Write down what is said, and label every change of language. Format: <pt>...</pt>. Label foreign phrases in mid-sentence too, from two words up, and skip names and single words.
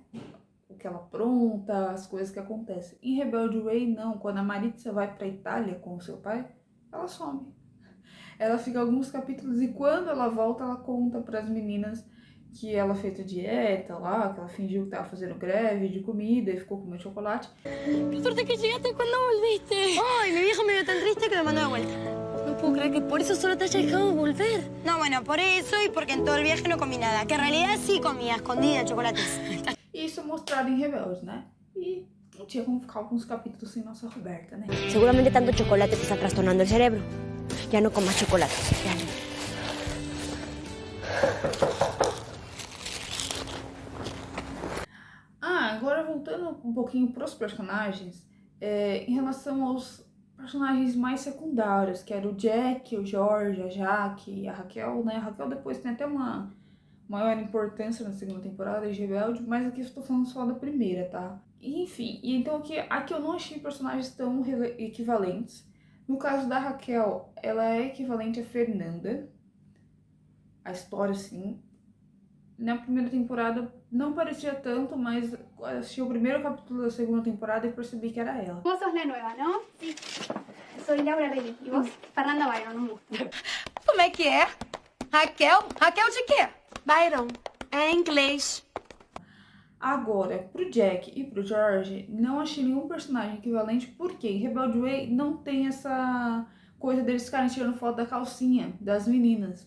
<pt>O que ela apronta, as coisas que acontecem. Em Rebelde Way, não. Quando a Maritza vai para a Itália com o seu pai, ela some. Ela fica alguns capítulos e quando ela volta, ela conta para as meninas que ela fez a dieta lá, que ela fingiu que estava fazendo greve de comida e ficou comendo chocolate.</pt> <es>Qué suerte que llegaste cuando volviste. Ay, mi viejo me vio tan triste que me mandó de vuelta. No puedo creer que por eso solo te haya dejado volver. No, bueno, por eso y porque en todo el viaje no comí nada. Que en realidad sí comía, escondida, chocolates.</es> <pt>E isso é mostrado em Rebelde, né? E não tinha como ficar alguns capítulos sem nossa Roberta, né?</pt> <es>Seguramente tanto chocolate te está trastornando el cerebro. Ya no comas chocolate. Ya no.</es> <pt>Agora voltando um pouquinho para os personagens, em relação aos personagens mais secundários, que era o Jack, o Jorge, a Jaque e a Raquel, né? A Raquel depois tem até uma maior importância na segunda temporada de Rebelde, mas aqui eu estou falando só da primeira, tá? E, enfim, e então aqui eu não achei personagens tão equivalentes. No caso da Raquel, ela é equivalente a Fernanda, a história sim. Na primeira temporada não parecia tanto, mas assisti o primeiro capítulo da segunda temporada e percebi que era ela.</pt> <es>Vos sos la nueva, ¿no? Sí. Soy Laura Belli. ¿Y vos? Fernanda Byron, un gusto.</es> <pt>Como é que é? Raquel? Raquel de quê? Byron. É inglês. Agora, pro Jack e pro George, não achei nenhum personagem equivalente, porque em Rebelde Way não tem essa coisa deles ficarem tirando foto da calcinha das meninas.</pt>